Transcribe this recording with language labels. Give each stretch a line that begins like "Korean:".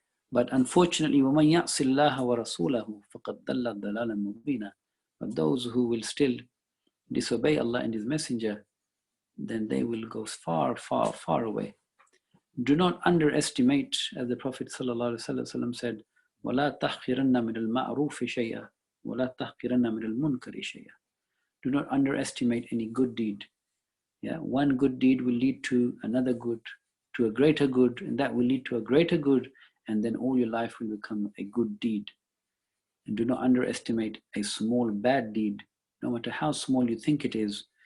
English: But unfortunately,
Arabic: وَمَنْ يَعْصِ اللَّهَ وَرَسُولَهُ فَقَدْ ضَلَّ ضَلَالًا مُبِينًا.
English: But those who will still disobey Allah and His Messenger, then they will go far, far, far away. Do not underestimate, as the Prophet ﷺ said,
Arabic: وَلَا تَحْقِرَنَّ مِنَ الْمَعْرُوفِ شَيْئًا وَلَا تَحْقِرَنَّ مِنَ الْمُنْكَرِ شَيْئًا.
English: Do not underestimate any good deed. Yeah, one good deed will lead to another good, to a greater good, and that will lead to a greater good, and then all your life will become a good deed. And do not underestimate a small bad deed, no matter how small you think it is.